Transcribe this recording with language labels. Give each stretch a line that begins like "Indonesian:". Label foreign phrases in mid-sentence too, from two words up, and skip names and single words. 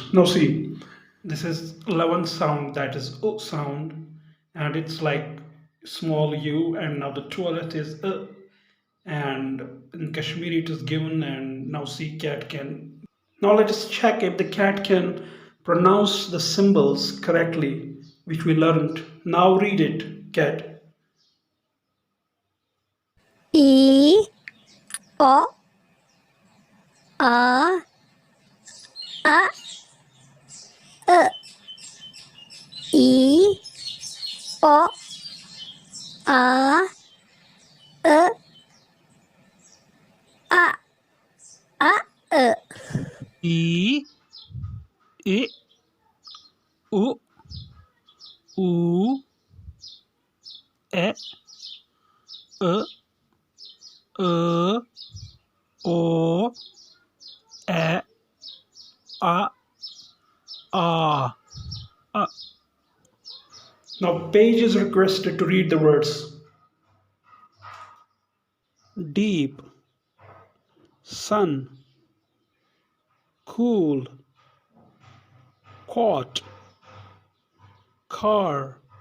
English: Now see, this is 11th sound, that is U sound, and it's like small u, and now the 12th is and in Kashmiri it is given, and now see cat can. Now let us check if the cat can pronounce the symbols correctly, which we learned. Now read it, cat. E, O, A, A, E, O, A, E, A, E. E, U, U, E, O, E, A, A. Now, Paige is requested to read the words. Deep, sun, cool, caught, car.